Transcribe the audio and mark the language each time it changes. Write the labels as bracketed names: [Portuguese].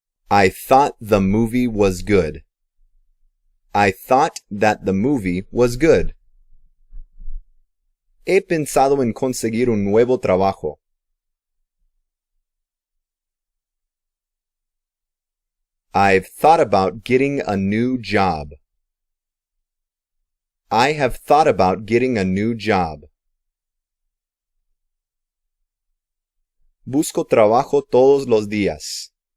[English] I thought the movie was good. I thought that the movie was good. [Spanish] He pensado en conseguir un nuevo trabajo. [English] I've thought about getting a new job. I have thought about getting a new job. [Spanish] Busco trabajo todos los días.